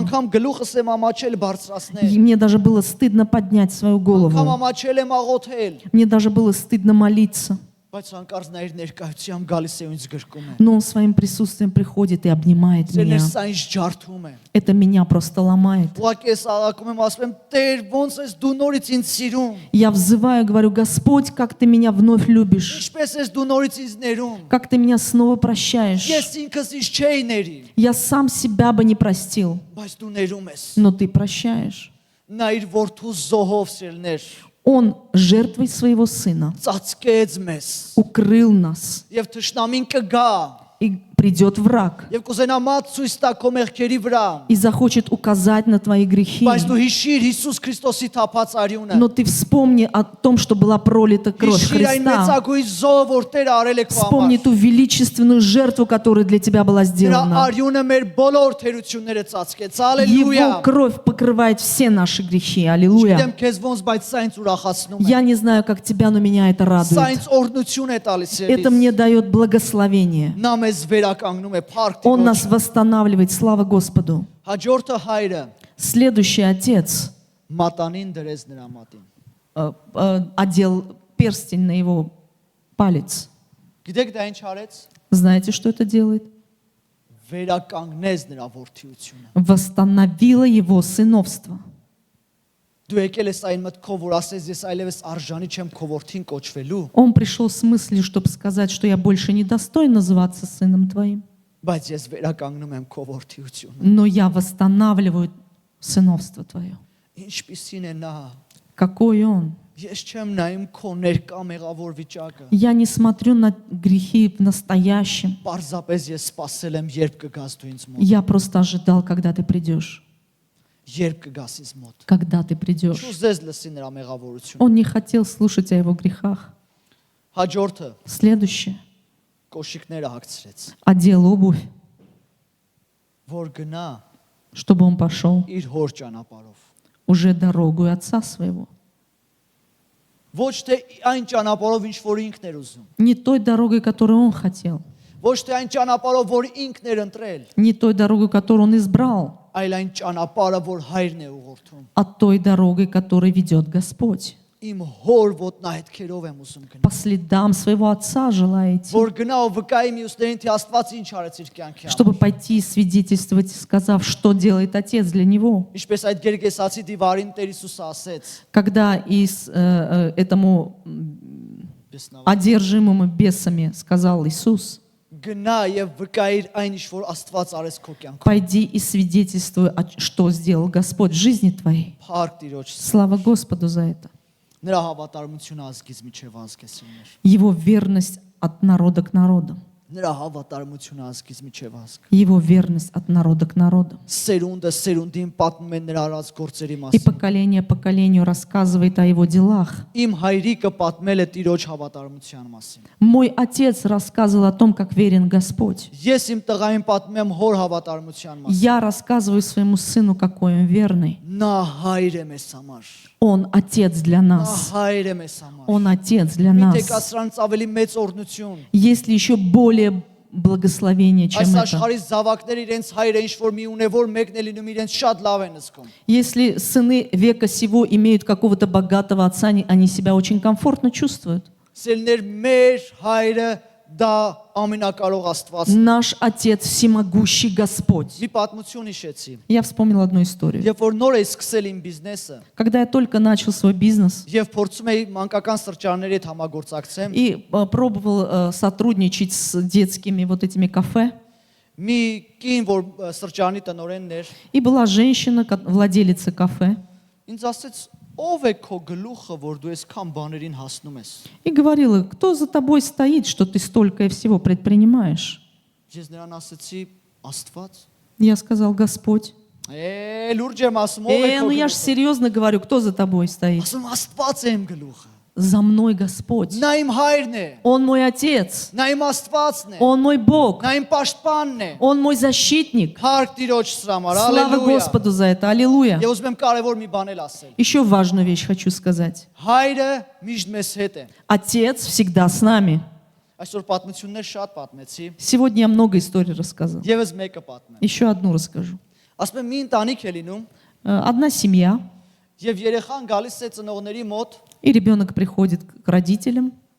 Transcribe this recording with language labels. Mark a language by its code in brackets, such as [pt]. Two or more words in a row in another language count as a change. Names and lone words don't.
[hy] անգամ գլուխս եմ ամաչել բարձրացնել, [ru] И мне даже было стыдно поднять свою [hy] անգամ [ru] голову. [hy] ամաչել եմ աղոթել, [ru] Мне даже было стыдно молиться. [hy] բայց հանկարծ նա իր ներկայությամբ գալիս է ու ինձ գրկում է։ [ru] Но он своим присутствием приходит и обнимает меня. [hy] Ձեր սա ինձ ջարդում է։ [ru] Это меня просто ломает. [hy] Ուղղակի ես աղակում եմ, ասում եմ, Տեր, ոնց ես դու նորից ինձ սիրում։ [ru] Я взываю, говорю, Господь, как ты меня вновь любишь. [hy] Ինչպես ես դու նորից ինձ ներում։ [ru] Как ты меня снова прощаешь. [hy] Ես ինքս ինձ չէի ների, [ru] Я сам себя бы не простил, [hy] բայց դու ներում ես։ [ru] но ты прощаешь. [hy] Նա իր որդու զոհով սիրներ [ru] Он жертвой своего сына [hy] ծածկեց մեզ։ [ru] укрыл нас. [hy] Եվ թշնամին կգա [ru] И придет враг [hy] եւ կուզենա մատ ցույց տա քո մեղքերի վրա։ [ru] и захочет указать на твои грехи. [hy] Բայց դու հիշիր Հիսուս Քրիստոսի թափած արյունը։ [ru] Но ты вспомни о том, что была пролита кровь [hy] Հիշիր այն [ru] Христа. [hy] մեծագույն զոհը, որ Տերը արել է քո [ru] Вспомни [hy] համար։ [ru] ту величественную жертву, которая для тебя была [hy] Նրա [ru] сделана. [hy] արյունը մեր բոլոր թերությունները ծածկեց։ [ru] Его [hy] Հալելույա։ [ru] кровь покрывает все наши грехи. Аллилуйя. [hy] Չգիտեմ քեզ ոնց, բայց սա ինձ ուրախացնում է։ [ru] Я не знаю, как тебя, но меня это [hy] Սա [ru] радует. [hy] ինձ օրհնություն է տալիս։ [ru] Это мне дает благословение. [hy] Նա մեզ վերականգնում է փառք [ru] Он [hy] Տիրոջ։ [ru] нас восстанавливает. Слава Господу. [hy] Հաջորդը հայրը [ru] Следующий отец [hy] մատանին դրեց նրա մատին։ [ru] одел перстень на его палец. [hy] Գիտեք դա ինչ արեց։ [ru] Знаете, что это делает? [hy] Վերականգնեց նրա որդիությունը։ [ru] Восстановило его сыновство. [hy] Դու եկել ես այն մտքով, որ ասես ես այլևս արժանի չեմ քո որդին կոչվելու, [ru] Он пришел с мыслью, чтобы сказать, что я больше не достоин называться сыном твоим. [hy] բայց ես վերականգնում եմ քո որդիությունը։ [ru] Но я восстанавливаю сыновство твое. [hy] Ինչպիսին է նա։ [ru] Какой он? [hy] Ես չեմ նայում քո ներկա մեղավոր վիճակը։ [ru] Я не смотрю на грехи в настоящем. [hy] Պարզապես ես սпасել եմ, երբ կգաս դու ինձ մոտ։ [ru] Я просто ожидал, когда ты придешь. [hy] Երբ կգաս ինձ մոտ։ [ru] Когда ты придешь. [hy] Չուզես լսի նրա մեղավորությունը։ [ru] Он не хотел слушать о его грехах. [hy] Հաջորդը [ru] Следующее. [hy] կոշիկները հագցրեց, [ru] Одел обувь, [hy] որ գնա [ru] чтобы он пошел [hy] իր հոր ճանապարհով։ [ru] уже дорогу отца своего. [hy] Ոչ թե այն ճանապարհով, ինչ որ ինքն էր ուզում, [ru] Не той дорогой, которую он хотел, [hy] Ոչ թե այն ճանապարհով, որ ինքն էր ընտրել, [ru] не той дорогой, которую он избрал, [hy] այլ այն ճանապարհը, որ Հայրն է ուղղորդում։ [ru] а той дорогой, которой ведет Господь. [hy] Իմ հոր ոտնահետքերով եմ ուզում գնալ։ [ru] По следам своего Отца желаете, [hy] Որ գնալ վկայի մյուսներին, թե Աստված ինչ արեց իր կյանքի [ru] чтобы [hy] համար։ [ru] пойти и свидетельствовать, сказав, что делает Отец для него. [hy] Ինչպես այդ Գերգեսացի դիվարին Տեր Հիսուսը ասեց. [ru] Когда этому [hy] Բեսնավ։ [ru] одержимому бесами сказал Иисус, [hy] Գնա եւ վկայիր այն ինչ որ Աստված արեց քո կյանքում։ [ru] пойди и свидетельствуй, что сделал Господь в жизни твоей. [hy] Փառք Տիրոջ։ [ru] Слава Господу за это. [hy] Նրա հավատարմությունը ազգից միջև ազգ է սիրներ։ [ru] Его верность от народа к народу. [hy] Նրա հավատարմությունը ազգից միջև ազգ։ [ru] Его верность от народа к народу. [hy] Սերունդը սերունդին պատմում է նրա արած գործերի [ru] И [hy] մասին։ [ru] поколение поколению рассказывает о его делах. [hy] Իմ հայրիկը պատմել է Տիրոջ հավատարմության մասին։ [ru] Мой отец рассказывал о том, как верен Господь. [hy] Ես իմ տղային պատմում եմ հոր հավատարմության մասին։ [ru] Я рассказываю своему сыну, какой он верный. [hy] Նա հայր է մեզ համար։ [ru] Он отец для [hy] Նա [ru] нас. [hy] հայր է մեզ համար։ [ru] Он отец для [hy] Միթե [ru] нас. [hy] կասրանց ավելի մեծ օրնություն։ [ru] Есть ли еще более благословение, чем [hy] Այս [ru] это? [hy] աշխարհի զավակները իրենց հայրը ինչ որ մի ունե որ մեկն է լինում իրենց շատ լավ են զգում։ [ru] Если сыны века сего имеют какого-то богатого отца, они себя очень комфортно чувствуют. [hy] Սելներ մեր հայրը դա ամենակարող Աստվածն։ [ru] Наш Отец всемогущий Господь. [hy] Մի պատմություն հիշեցի։ [ru] Я вспомнил одну историю. [hy] Երբ որ նոր էի սկսել իմ բիզնեսը [ru] Когда я только начал свой бизнес [hy] եւ փորձում էի մանկական սրճարանների հետ համագործակցեմ, [ru] и пробовал сотрудничать с детскими вот этими кафе, [hy] մի կին որ սրճարանի տնօրենն էր, [ru] и была женщина, владелица кафе, [hy] ինձ ասեց. Ով է քո գլուխը, որ դու այսքան բաներին հասնում ես։ [ru] и говорила, кто за тобой стоит, что ты столько всего предпринимаешь. [hy] Ես նրան ասեցի. Աստված։ [ru] Я сказал, Господь. [hy] Լուրջ եմ ասում, ով է քո [ru] Ну я же [hy] գլուխը։ [ru] серьезно говорю, кто за тобой стоит? [hy] Ասում Աստված է իմ գլուխը։ [ru] За мной Господь. [hy] Նա իմ հայրն է, [ru] Он мой Отец. [hy] նա իմ Աստվածն է, [ru] Он мой Бог. [hy] նա իմ պաշտպանն է։ [ru] Он мой защитник. [hy] Փառք Տիրոջ համար, [ru] Слава [hy] հալելույա։ [ru] Господу за это. Аллилуйя. [hy] Ես ուզում եմ կարևոր մի բան էլ ասել։ [ru] Еще важную вещь хочу сказать. [hy] Հայրը միշտ մեզ հետ է։ [ru] Отец всегда с нами. [hy] Այսօր պատմություններ շատ պատմեցի, [ru] Сегодня я много историй рассказал. [hy] եւս մեկը պատմեմ։ [ru] Еще одну расскажу. [hy] Ասում եմ մի ընտանիք է լինում, [ru] Одна семья, [hy] եւ երեխան գալիս է ծնողների մոտ, [ru] и ребенок приходит к родителям,